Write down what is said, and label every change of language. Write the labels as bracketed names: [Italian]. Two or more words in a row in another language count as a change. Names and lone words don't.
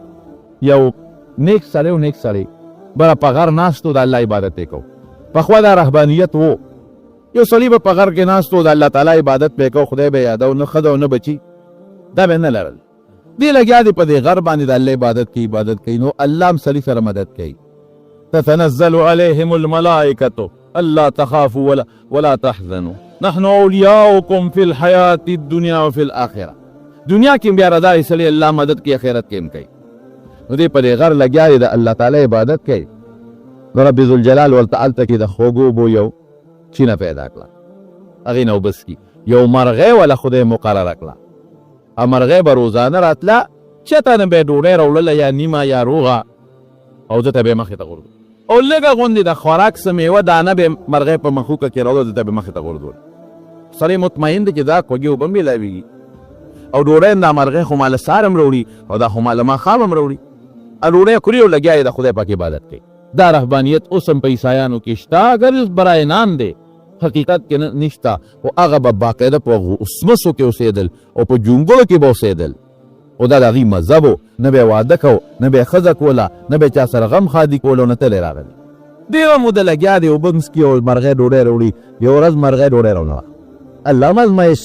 [Pashto] یو نیک سړی و نیک سړی بره په غر ناست و د الله عبادت یې کوو پخوا دا رهبانیت و یو سړي به په غر کې ناست و د الله تعالی عبادت به یې کوو خدای به یې یادو نه ښځه او نه بچي دا به یې نه لرل دې لګیا دي په دې غر باندې د الله عبادت کوي نو الله هم سړي سره مدد کوي [Arabic] تتنزل عليهم الملائکة الا تخافوا ولا تحزنوا نحن اولیاؤکم فی الحیاة الدنیا وفی الآخرة [Pashto] دنیا کې بیا رضا سړي الله مدد کوي آخرت کې هم کوي نو دې په دې غر لګیا دی د الله تعالی عبادت کوي نو رب ذوالجلال ورته هلته کې د خوږو بو یو چینه پیدا کړه هغې نه وبس کي یو مرغۍ وله خدای مقرره کړه مرغۍ به روزانه راتله چېرته نه به یې ډوډۍ راوړله یا نیمه یا روغه او ده ته به یې مخې ته غورځول او لږه غوندې د خوراک څه میوه دانه به یې مرغۍ په مخوکه کې راوړله ده ته به یې مخې ته غورځول سړی مطمئن دی چې دا خوږې اوبه هم میلاویږي او ډوډۍ هم دا مرغۍ خو ماله سهار هم راوړي او دا خو ماله ماښام هم راوړي ډوډۍ خوري او لګیا یې د خدای پاک عبادت کوي دا رهبانیت اوس هم په عیسایانو کې شته [Persian] اگر برای نام [Pashto] دی حقیقت کې نشته خو هغه به باقاعده په اسمسو کې اوسېدل او په جونګړو کې به اوسېدل او دا د هغې مذهب و نه به یې واده کو نه به یې ښځه کوله نه به یې چا سره غم خادي کوله او نه تلې راغلی ډېره موده لګیا دی اوبه څکي او مرغۍ ډوډۍ راوړي یوه ورځ مرغۍ ډوډۍ راونهوه الله هم ازمایش